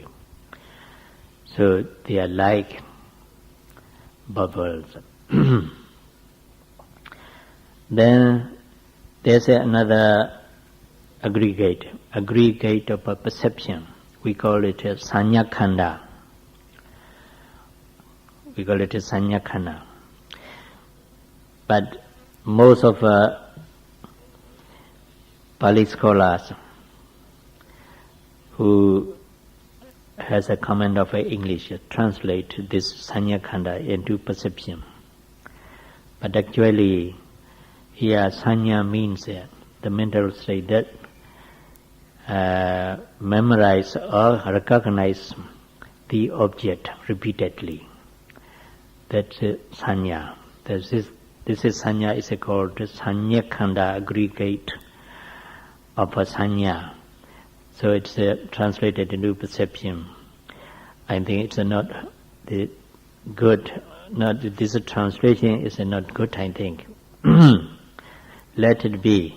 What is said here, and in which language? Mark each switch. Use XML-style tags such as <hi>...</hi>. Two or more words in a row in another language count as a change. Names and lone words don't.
<en>So they are like bubbles. Then there's another aggregate of a perception. We call it a</en> <pi>sanya khanda.</pi> <en>But most of Pali scholars who has a comment of English translate this</en> <pi>sanya khanda</pi> <en>into perception. But actually, here sanya means the mental state that memorize or recognize the object repeatedly. That's sanya. This is sanya is called</en> <pi>sanya khanda,</pi> <en>aggregate of a sanya. So it's translated into perception. I think it's not the good. Not this translation is not good. I think. Let it be.</en>